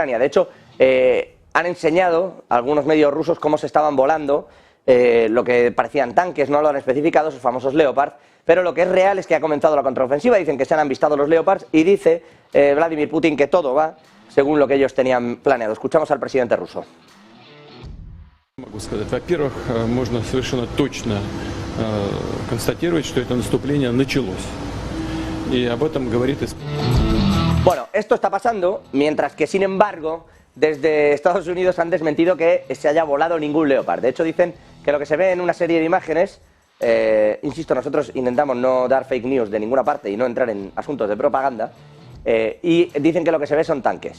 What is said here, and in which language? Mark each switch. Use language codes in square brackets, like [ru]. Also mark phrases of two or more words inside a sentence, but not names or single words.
[es] De hecho, han enseñado algunos medios rusos cómo se estaban volando lo que parecían tanques, no lo han especificado, esos famosos Leopard, pero lo que es real es que ha comenzado la contraofensiva. Dicen que se han avistado los Leopards y dice Vladimir Putin que todo va según lo que ellos tenían planeado. Escuchamos al presidente ruso. [ru] Могу сказать, во-первых, можно совершенно точно констатировать, что это наступление началось. Y об этом говорит... [es] Bueno, esto está pasando, mientras que, sin embargo, desde Estados Unidos han desmentido que se haya volado ningún Leopard. De hecho, dicen que lo que se ve en una serie de imágenes, insisto, nosotros intentamos no dar [en] fake news [es] de ninguna parte y no entrar en asuntos de propaganda, y dicen que lo que se ve son tanques.